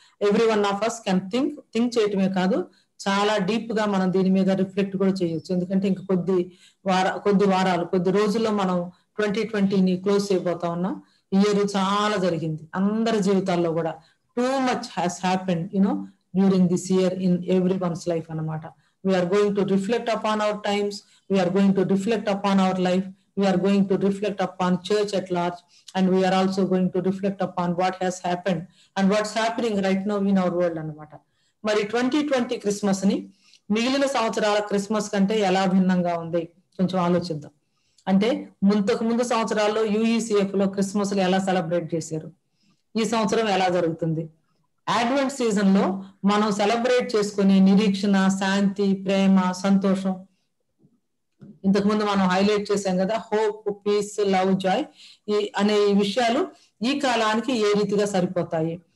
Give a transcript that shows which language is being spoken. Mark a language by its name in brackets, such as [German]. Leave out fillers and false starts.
[English] every one of us can think [Telugu] చేయటమే కాదు, చాలా డీప్ గా మనం దీని మీద రిఫ్లెక్ట్ కూడా చేయొచ్చు. ఎందుకంటే ఇంకా కొద్ది రోజుల్లో మనం 2020ని క్లోజ్ చేయబోతా ఉన్నాం. ఇయర్ చాలా జరిగింది అందరి జీవితాల్లో కూడా. [English] Too much has happened during this year in everyone's life అన్నమాట. We are going to reflect upon our times. We are going to reflect upon our life. We are going to reflect upon church at large, and we are also going to reflect upon what has happened and what's happening right now in our world అన్నమాట. [Telugu] మరి 2020 Christmas ని మిగిలిన సంవత్సరాల Christmas కంటే ఎలా భిన్నంగా ఉంది కొంచెం ఆలోచిద్దాం. అంటే ముందు సంవత్సరాల్లో UECF లో క్రిస్మస్ ఎలా సెలబ్రేట్ చేశారు, ఈ సంవత్సరం ఎలా జరుగుతుంది? అడ్వెంట్ సీజన్ లో మనం సెలబ్రేట్ చేసుకునే నిరీక్షణ, శాంతి, ప్రేమ, సంతోషం, ఇంతకుముందు మనం హైలైట్ చేశాం కదా, హోప్, పీస్, లవ్, జాయ్ అనే ఈ విషయాలు ఈ కాలానికి ఏ రీతిగా సరిపోతాయి?